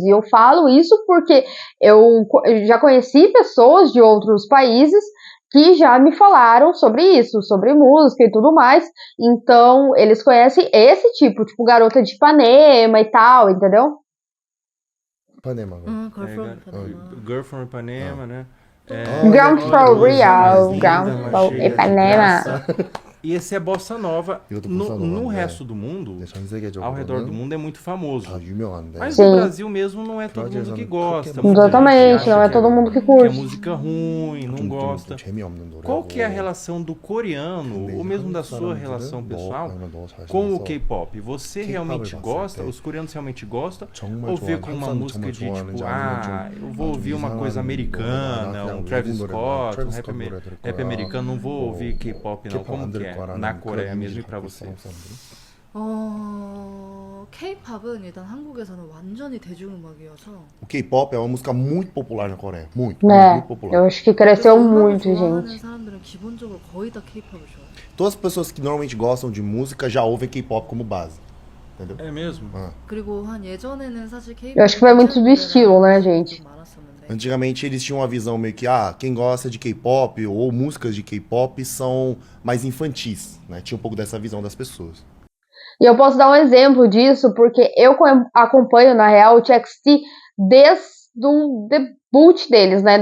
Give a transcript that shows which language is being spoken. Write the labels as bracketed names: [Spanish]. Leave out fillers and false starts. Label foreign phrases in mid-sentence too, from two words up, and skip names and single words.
[Portuguese] E eu falo isso porque eu já conheci pessoas de outros países que já me falaram sobre isso, sobre música e tudo mais. Então, eles conhecem esse tipo Garota de Ipanema e tal, entendeu? Ipanema. Girl from Ipanema. Girl from Ipanema, né? Ground for Real, Ground linda, for cheia de Ipanema. E esse é bossa nova. [Korean] 이것도 보ssa nova, [Portuguese] No [Korean] 네. [Portuguese] resto do mundo, [Korean] 네, 전 세계적으로는 [Portuguese] ao redor do mundo, é muito famoso. [Korean] 다 유명한데. [Portuguese] Mas Sim. no Brasil mesmo não é todo mundo que gosta. Muita gente Exatamente, acha não é que todo mundo que que é curte. música ruim, não [Korean] 좀 [Portuguese] gosta. [Korean] 재미없는 노래고. [Portuguese] Qual que é a relação do coreano, [Korean] 근데 [Portuguese] ou [Korean] 이제 [Portuguese] mesmo da [Korean] 한국 [Portuguese] sua [Korean] 사람들은 [Portuguese] relação [Korean] 너, [Portuguese] pessoal, [Korean] 아니면 너 잘생겨서 [Portuguese] com o K-pop? Você [Korean] K-pop을 [Portuguese] realmente [Korean] 봤을 [Portuguese] gosta? [Korean] 때 [Portuguese] Os coreanos realmente gostam? [Korean] 정말 [Portuguese] Ou vê [Korean] 좋아하는 [Portuguese] como uma [Korean] 한국 [Portuguese] música [Korean] 정말 [Portuguese] de [Korean] 좋아하는지 [Portuguese] tipo, [Korean] 아니면 [Portuguese] eu vou ouvir uma coisa [Korean] 이상한 [Portuguese] americana, [Korean] 노래나 그냥 [Portuguese] Travis [Korean] 외국 노래나 [Portuguese] Scott, [Korean] 트래비스 [Portuguese] rap, [Korean] 스콧 노래 들을 [Portuguese] rap [Korean] 거야. [Portuguese] americano, não vou ouvir K-pop não. [Korean] K-pop [Portuguese] Como [Korean] 안 [Portuguese] que [Korean] 들을 [Portuguese] é? [Korean] 거라는 [Portuguese] Na [Korean] 그런 [Portuguese] Coreia mesmo [Korean] 이미지를 [Portuguese] e pra [Korean] 갖고 [Portuguese] você? [Korean] 있어, 한국 사람들이. K-팝은 일단 한국에서는 완전히 대중음악이어서 [Portuguese] O K-pop é uma música muito popular na Coreia. Muito, É, muito popular. eu acho que cresceu [Korean] 그래서 음악을 [Portuguese] muito, [Korean] 좋아하는 [Portuguese] gente. [Korean] 사람들은 기본적으로 거의 다 K-팝을 좋아해요. [Portuguese] Todas as pessoas que normalmente gostam de música já ouvem K-pop como base. Entendeu? É mesmo? [Korean] 그리고 한 예전에는 사실 K-팝 [Portuguese] Eu acho que vai muito do estilo, né, gente? [Korean] 많았었는데 [Portuguese] Antigamente eles tinham uma visão meio que, quem gosta de K-pop ou músicas de K-pop são mais infantis, né? Tinha um pouco dessa visão das pessoas. E eu posso dar um exemplo disso, porque eu acompanho, na real, o TXT desde o debut deles, né?